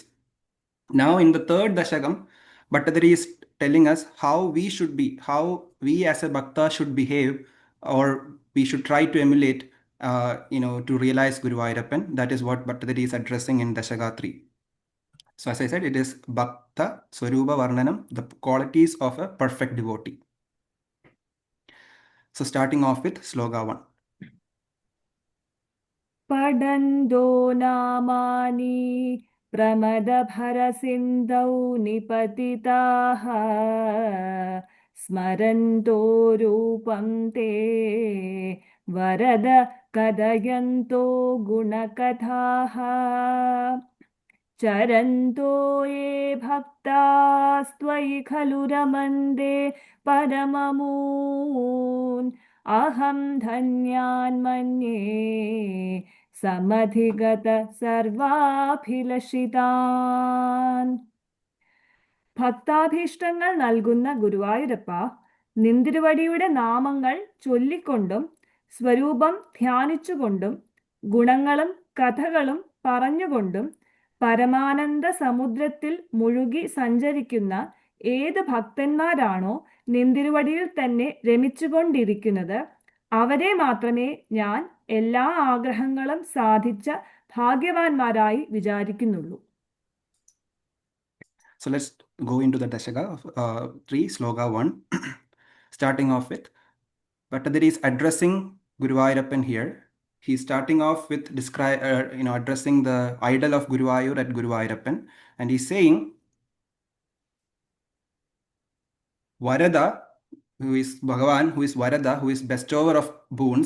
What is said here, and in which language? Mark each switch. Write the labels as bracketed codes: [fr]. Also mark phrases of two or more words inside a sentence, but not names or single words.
[en] Now in the third Dashakam, Bhattadiri is telling us how we should be, how we as a Bhakta should behave, or we should try to emulate, to realize Guruvayoorappan. That is what Bhattadiri is addressing in Dashaka 3. So as I said, it is [sa] भक्त स्वरूप वर्णनम्, [en] the qualities of a perfect devotee. So starting off with Sloka 1. [sa] पडन्दो नामानि प्रमदभरसिन्धौ निपतिताः स्मरन्तो रूपं ते वरद कथयन्तो गुणकथाः चरन्तो ये भक्तास्त्वयि खलु रमन्ते परममून् अहं धन्यान् मन्ये समधिगत [ml] सर्वाभिलषितान् ഭക്താഭീഷ്ടങ്ങൾ നൽകുന്ന ഗുരുവായൂരപ്പ നിന്തിരുവടിയുടെ നാമങ്ങൾ ചൊല്ലിക്കൊണ്ടും സ്വരൂപം ധ്യാനിച്ചുകൊണ്ടും ഗുണങ്ങളും കഥകളും പറഞ്ഞുകൊണ്ടും പരമാനന്ദ സമുദ്രത്തിൽ മുഴുകി സഞ്ചരിക്കുന്ന ഏത് ഭക്തന്മാരാണോ നിന്തിരുവടിയിൽ തന്നെ രമിച്ചുകൊണ്ടിരിക്കുന്നത് അവരെ മാത്രമേ ഞാൻ എല്ലാ ആഗ്രഹങ്ങളും സാധിച്ച ഭാഗ്യവാന്മാരായി വിചാരിക്കുന്നുള്ളൂ. [en] So let's go into the Dashaka of 3, Sloka 1, starting off with Bhattadiri is addressing Guruvayoorappan here. He's starting off with addressing the idol of Guruvayur at Guruvayoorappan, and he's saying, Varada, who is Bhagavan, who is Varada, who is bestower of boons.